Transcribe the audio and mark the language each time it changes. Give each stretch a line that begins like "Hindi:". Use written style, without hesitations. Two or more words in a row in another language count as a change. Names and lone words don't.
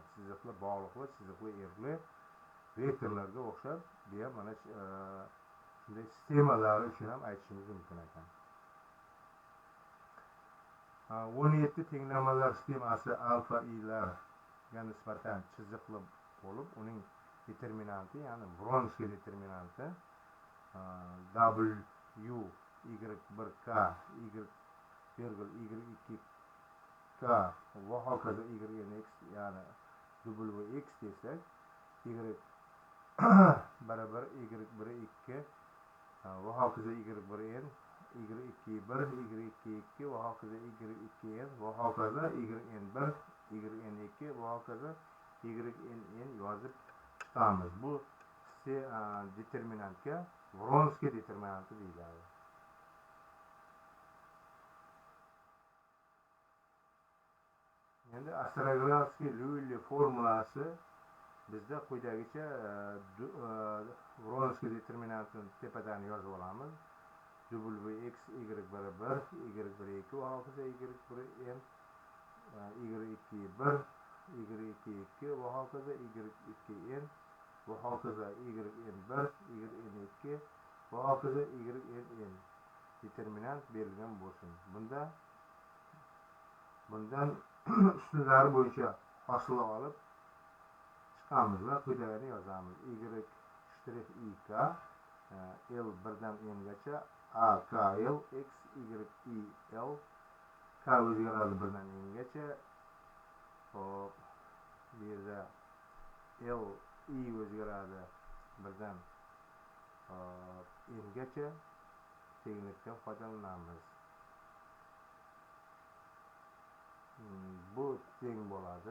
Uzbek: Chiziqli bog'liqli, chiziqli erkli vektorlarga o'xshab, deya mana shunday sistemalar uchun ham aytishimiz mumkin ekan. 17 tenglamalar sistemasi alfa i'larga nisbatan chiziqli bo'lib, uning determinanti, ya'ni Vronskiy determinanti w y1k y2k va hokazo ynx, ya'ni wx desak, y barabar y1 2 va hokazo y1n y2 1 y2 va hokazo y2n va hokazo yn1 yn2 va hokazo yn yozib chiqamiz. Bu determinantga Vronskiy determinanti deyiladi. Endi Ostrogradskiy-Lyulli formulasi bizda quyidagicha Vronskiy determinantini tepadan yozib olamiz. wx y barabar y1 2 va hokazo y1n y2 1 y2 va hokazo y2n va hokazo yn1 yn2 va hokazo yn determinant berilgan bo'lsin. Bundan ustunlari bo'yicha hosil olib chiqamiz va quyidagini yozamiz. y'(ik) l birdan n'gacha a k l x y l k o'zgaradi birdan n'gacha. Hop, bu yerda l i o'zgaradi birdan n'gacha tenglikdan foydalanamiz. Bu teng bo'ladi.